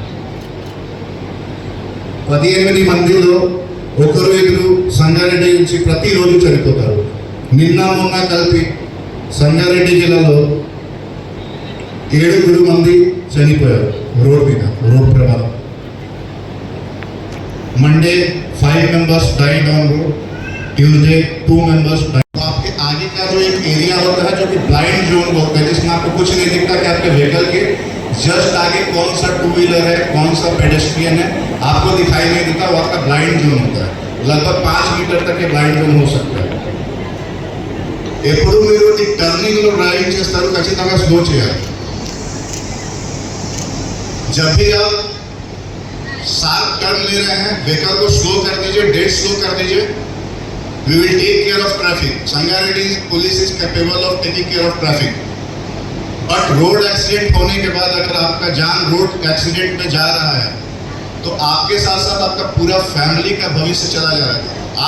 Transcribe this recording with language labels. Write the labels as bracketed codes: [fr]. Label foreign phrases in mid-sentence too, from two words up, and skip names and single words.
[te] 18 మందిలో 1-2 సంగారెడ్డి నుంచి ప్రతిరోజు చనిపోతారు. నిన్న మొన్న కలిపి సంగారెడ్డి జిల్లాలో 7 మంది చనిపోయారు రోడ్ మీద, రోడ్ ప్రమాదం. [en] मंडे 5 members died on road, ट्यूसडे 2 members died. [hi] तो आपके आगे का जो एक एरिया होता है जो कि [en] blind zone [hi] होता है, जिसमें आपको कुछ नहीं दिखता कि आपके व्हीकल के जस्ट आगे कौन सा 2-wheeler है, कौन सा पेडेस्ट्रियन है, आपको दिखाई नहीं देता. वो आपका [en] blind zone [hi] होता है. लगभग 5 मीटर तक के [en] blind zone [hi] हो सकता है. [te] ఎప్పుడు మీరు ఈ టర్నింగ్ లో డ్రైవింగ్ చేస్తారు, ఖచ్చితంగా స్లో చేయాలి. [hi] जब भी आप [en] sharp turn [hi] ले रहे हैं, व्हीकल को स्लो कर दीजिए, [en] dead slow [hi] कर दीजिए. [en] We will take care of traffic. Sangareddy police is capable of taking care of traffic. [hi] बट [en] road accident [hi] होने के बाद अगर आपका जान [en] road accident [hi] में जा रहा है तो आपके साथ साथ आपका पूरा फैमिली का भविष्य चला जा रहा है.